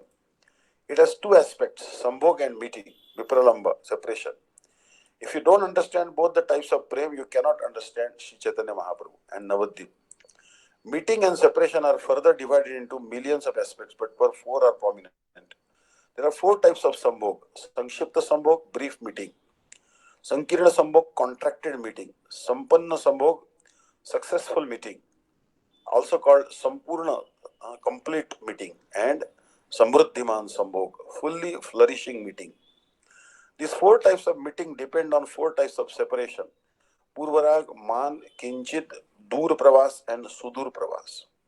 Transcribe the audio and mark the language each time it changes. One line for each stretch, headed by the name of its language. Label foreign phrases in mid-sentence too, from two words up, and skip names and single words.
English: It has 2 aspects, sambhog and meeting, vipralamba, separation. If you don't understand both the types of prem, you cannot understand Sri Chaitanya Mahaprabhu and Navadvip. Meeting and separation are further divided into millions of aspects, but 4 are prominent. There are 4 types of sambhog.
Sanskrit: संक्षिप्त सम्भोग,
English: brief meeting.
Sanskrit: संकीर्ण सम्भोग,
English: contracted meeting.
Sanskrit: सम्पन्न सम्भोग,
English: successful meeting, also called Sampurna, complete meeting, and
Sanskrit: समृद्धिमान् सम्भोग,
English: fully flourishing meeting. These 4 types of meeting depend on 4 types of separation:
Sanskrit: पूर्वराग, मान, किञ्चित्, दूर प्रवास, and सुदूर प्रवास.